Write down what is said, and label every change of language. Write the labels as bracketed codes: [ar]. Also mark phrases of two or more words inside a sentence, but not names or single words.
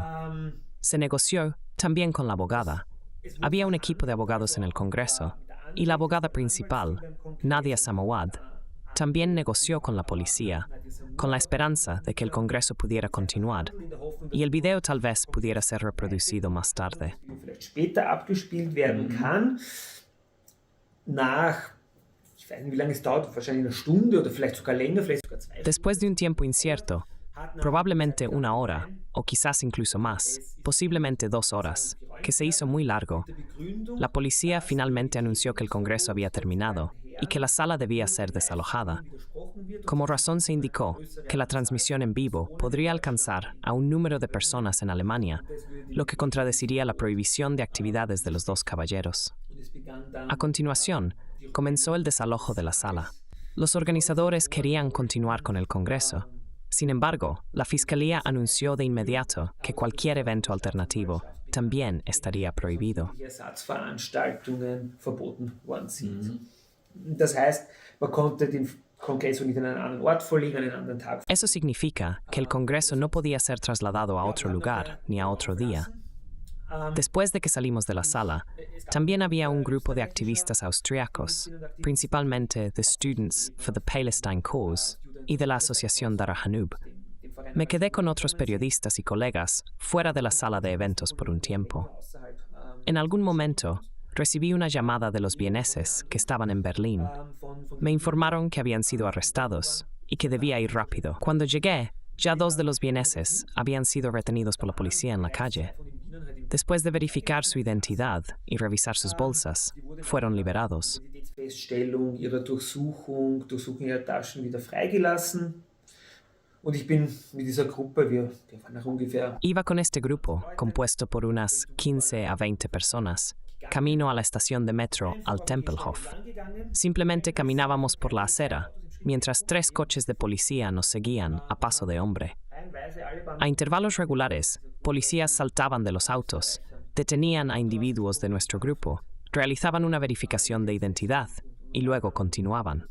[es] Se negoció también con la abogada. Había un equipo de abogados en el Congreso, y la abogada principal, Nadia Samawad, también negoció con la policía, con la esperanza de que el Congreso pudiera continuar, y el video tal vez pudiera ser reproducido más tarde. [de] Später abgespielt werden kann, nach, ich weiß nicht, wie lange es dauert, wahrscheinlich eine Stunde oder vielleicht sogar länger, vielleicht sogar 2 Stunden. [es] Después de un tiempo incierto, probablemente 1 hora, o quizás incluso más, posiblemente 2 horas, que se hizo muy largo, la policía finalmente anunció que el Congreso había terminado y que la sala debía ser desalojada. Como razón se indicó que la transmisión en vivo podría alcanzar a un número de personas en Alemania, lo que contradeciría la prohibición de actividades de los 2 caballeros. A continuación, comenzó el desalojo de la sala. Los organizadores querían continuar con el Congreso. Sin embargo, la Fiscalía anunció de inmediato que cualquier evento alternativo también estaría prohibido. [de] Ersatzveranstaltungen verboten worden sind. Das heißt, man konnte den Kongress nicht an einen anderen Ort verlegen, an einen anderen Tag. [es] Eso significa que el Congreso no podía ser trasladado a otro lugar ni a otro día. Después de que salimos de la sala, también había un grupo de activistas austriacos, principalmente The Students for the Palestine Cause y de la Asociación Dara Hanub. Me quedé con otros periodistas y colegas fuera de la sala de eventos por un tiempo. En algún momento, recibí una llamada de los vieneses que estaban en Berlín. Me informaron que habían sido arrestados y que debía ir rápido. Cuando llegué, ya 2 de los vieneses habían sido retenidos por la policía en la calle. Después de verificar su identidad y revisar sus bolsas, fueron liberados. [de] Feststellung ihrer Durchsuchung ihrer Taschen wieder freigelassen. Und ich bin mit dieser Gruppe, wir waren nach ungefähr... [es] Iba con este grupo, compuesto por unas 15 a 20 personas, camino a la estación de metro al Tempelhof. Simplemente caminábamos por la acera, mientras 3 coches de policía nos seguían a paso de hombre. A intervalos regulares, policías saltaban de los autos, detenían a individuos de nuestro grupo, realizaban una verificación de identidad y luego continuaban.